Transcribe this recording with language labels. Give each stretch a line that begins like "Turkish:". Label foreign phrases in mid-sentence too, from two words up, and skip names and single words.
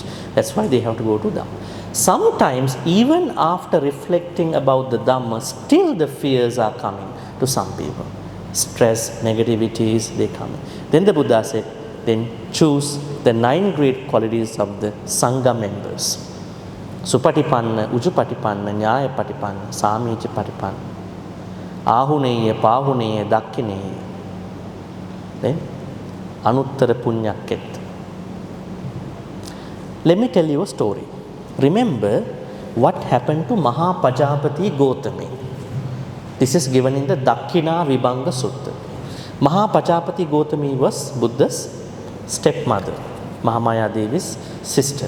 English: That's why they have to go to Dhamma. Sometimes, even after reflecting about the Dhamma, still the fears are coming to some people. Stress, negativities, they come. Then the Buddha said, then choose the 9 great qualities of the Sangha members.
Pali: Supatipanna, Ujupatipanna, Nyayapatipanna, Samichapatipanna, Ahuneya, Pahuneya, Dakkineya. Then Anuttara Punyaket.
English: Let me tell you a story. Remember what happened to Mahapajapati Gotami. This is given in the Dakkina Vibhanga Sutta. Mahapajapati Gotami was Buddha's stepmother, Mahamaya Devi's sister.